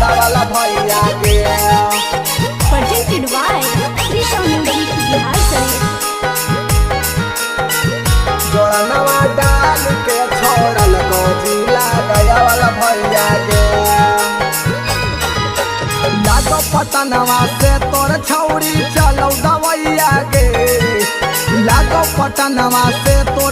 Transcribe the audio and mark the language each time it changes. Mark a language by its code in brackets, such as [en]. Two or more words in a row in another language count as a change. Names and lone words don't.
[mag] वाला भैया के [en] presented by Trisha Music बिहार शरीफ। [mag] जोड़नवा डाल के छोड़ल को जिला गया वाला भैया के लागो पटनवा से तोर छौरी चलौ दवैया गे लागो पटनवा से तोर